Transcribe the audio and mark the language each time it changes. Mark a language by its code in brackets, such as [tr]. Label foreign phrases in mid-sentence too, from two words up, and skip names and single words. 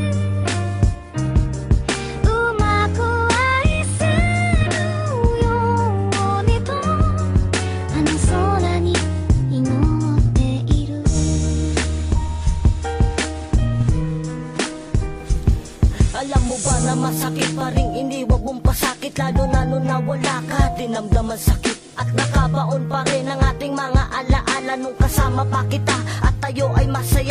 [ja] うまく愛せるようにとあの空に祈っている [tl] Alam mo ba na masakit pa rin iniwag mong pasakit, lalo na nung nawala ka, dinamdaman sakit. At nakabaon pa rin ang ating mga alaala nung kasama pa kita at tayo ay masaya.